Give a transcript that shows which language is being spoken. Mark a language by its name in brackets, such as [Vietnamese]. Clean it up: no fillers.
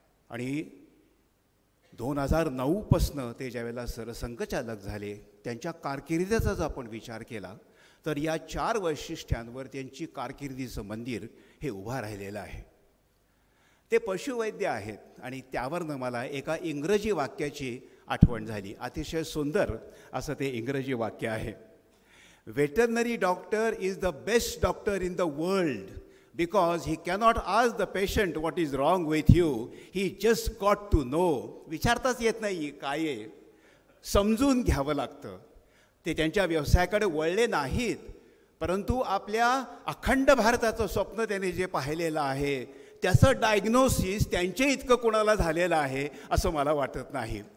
[Marathi] आणि 2009 पासनं ते ज्यावेळेला सरसंघचालक झाले त्यांच्या कारकिर्दीचा जर आपण विचार केला तर या 4 वैशिष्ट्यांवर त्यांची कारकिर्दीचं मंदिर हे उभा राहिलेलं आहे. ते पशुवैद्य आहेत आणि त्यावरनं मला एका इंग्रजी वाक्याची आठवण झाली. अतिशय सुंदर असं ते इंग्रजी वाक्य आहे. [English] Veterinary doctor is the best doctor in the world because he cannot ask the patient what is wrong with you. He just got to know. [Marathi] विचारताच येत नाही काय आहे, समजून घ्यावं लागतं. ते त्यांच्या व्यवसायाकडे वळले नाहीत, परंतु आपल्या अखंड भारताचं स्वप्न त्यांनी जे पाहिलेलं आहे त्याचं डायग्नोसिस त्यांच्या इतकं कोणाला झालेलं आहे असं मला वाटत नाही.